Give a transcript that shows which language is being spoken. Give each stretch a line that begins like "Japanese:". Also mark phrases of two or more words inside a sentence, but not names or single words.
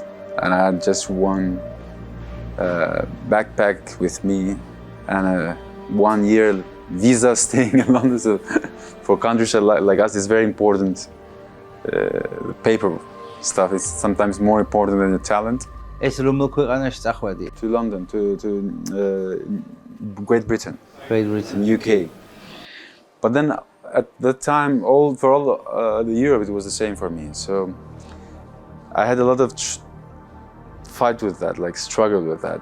English: And I had just one backpack with me and a 1 year visa staying in London. So for countries like us, it's very important. The paper stuff is sometimes more important than the talent.
Georgian: ეს რომელ ქვეყანაში წახვედი?
English: To London, to Great Britain. Great Britain. UK. But then at that time, for all the Europe, it was the same for me. So I had a lot of fight with that, like struggle with that.